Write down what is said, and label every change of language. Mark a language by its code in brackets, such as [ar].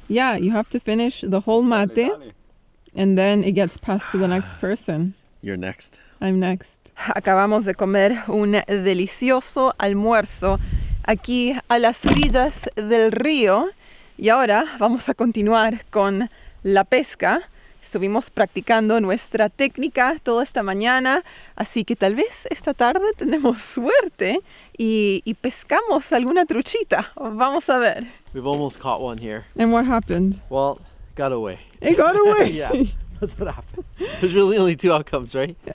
[en] Yeah, you have to finish the whole mate and then it gets passed to the next person. You're next. I'm next. [es] Acabamos de comer un delicioso almuerzo aquí a las orillas del río y ahora vamos a continuar con la pesca. Estuvimos practicando nuestra técnica toda esta mañana, así que tal vez esta tarde tenemos suerte y pescamos alguna truchita. Vamos a ver. [en] We've almost caught one here. And what happened? Well, got away. It got away. Yeah, that's what happened. There's really only two outcomes, right?